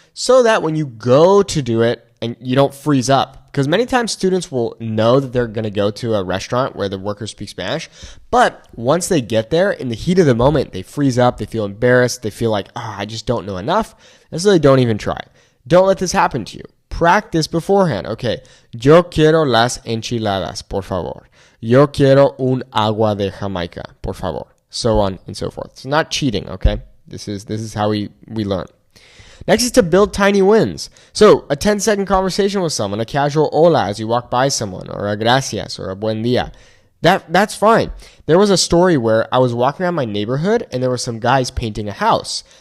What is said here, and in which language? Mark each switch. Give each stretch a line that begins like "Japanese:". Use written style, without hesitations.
English: So that when you go to do it and you don't freeze up. Because many times students will know that they're going to go to a restaurant where the workers speak Spanish. But once they get there, in the heat of the moment, they freeze up. They feel embarrassed. They feel like, I just don't know enough. And so they don't even try. Don't let this happen to you. Practice beforehand.
Spanish: Okay, yo quiero las enchiladas, por favor. Yo quiero un agua de Jamaica, por favor.
English: So on and so forth. It's not cheating, okay? This is how we learn. Next is to build tiny wins. So a 10-second conversation with someone, a casual hola as you walk by someone, or a gracias, or a buen dia. That's fine. There was a story where I was walking around my neighborhood and there were some guys painting a house.